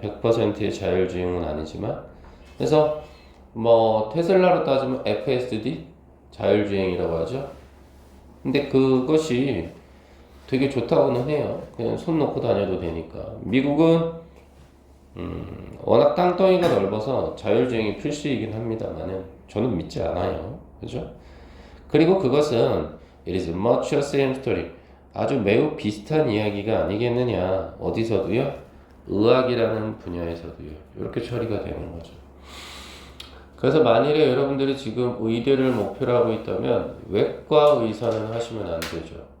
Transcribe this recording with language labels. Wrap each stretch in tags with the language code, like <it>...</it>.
<ko>100%의 자율주행은 아니지만 그래서 뭐 테슬라로 따지면 FSD 자율주행이라고 하죠. 근데 그것이 되게 좋다고는 해요. 그냥 손 놓고 다녀도 되니까. 미국은 워낙 땅덩이가 넓어서 자율주행이 필수이긴 합니다만은 저는 믿지 않아요. 그죠? 그리고 그것은</ko> <en>it is much the same story.</en> <ko>아주 매우 비슷한 이야기가 아니겠느냐. 어디서도요? 의학이라는 분야에서도요. 이렇게 처리가 되는 거죠. 그래서 만일에 여러분들이 지금 의대를 목표로 하고 있다면 외과 의사는 하시면 안 되죠.</ko>